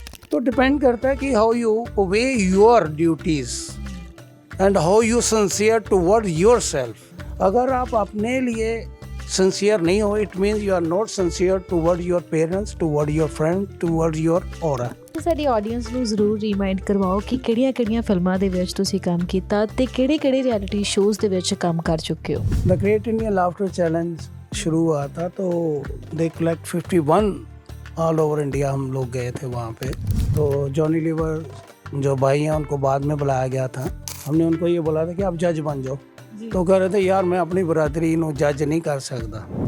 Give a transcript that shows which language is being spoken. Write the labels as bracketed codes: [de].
[hi] तो डिपेंड करता है कि [en] How you obey your duties and how you sincere toward yourself. [hi] अगर आप अपने लिए सिंसियर नहीं हो, [en] It means you are not sincere toward your parents, toward your friend, toward your aura. [pa] ਸਾਡੀ ਆਡੀਅנס ਨੂੰ ਜ਼ਰੂਰ ਰੀਮਾਈਂਡ ਕਰਵਾਓ ਕਿ ਕਿਹੜੀਆਂ-ਕਿਹੜੀਆਂ ਫਿਲਮਾਂ ਦੇ ਵਿੱਚ ਤੁਸੀਂ ਕੰਮ ਕੀਤਾ ਤੇ ਕਿਹੜੇ-ਕਿਹੜੇ ਰਿਐਲਿਟੀ ਸ਼ੋਜ਼ ਦੇ ਵਿੱਚ ਕੰਮ ਕਰ ਚੁੱਕੇ ਹੋ। [hi] The great Indian laughter challenge शुरू हुआ था तो [en] they collect 51 all over India, [hi] हम लोग गए थे वहाँ पे। तो जॉनी लीवर जो भाई हैं उनको बाद में बुलाया गया था। हमने उनको ये बोला था कि आप जज बन जाओ, तो कह रहे थे यार मैं अपनी बरादरी [pa] ਨੂੰ [hi] जज नहीं कर सकता।